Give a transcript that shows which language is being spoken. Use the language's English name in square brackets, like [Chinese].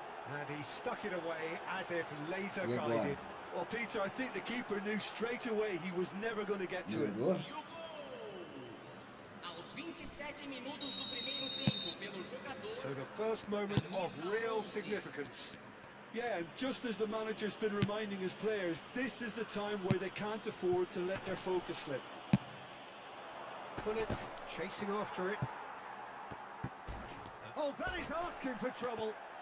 [English] And he stuck it away as if laser [Portuguese] E agora? [English] guided. Well, Peter, I think the keeper knew straight away he was never going to get to it. [Portuguese] Jogou? E o gol! Aos 27 minutos do primeiro tempo, pelo jogador. [English] So the first moment of real significance. Yeah, and just as the manager's been reminding his players, this is the time where they can't afford to let their focus slip. Pullets chasing after it. Oh, that is asking for trouble.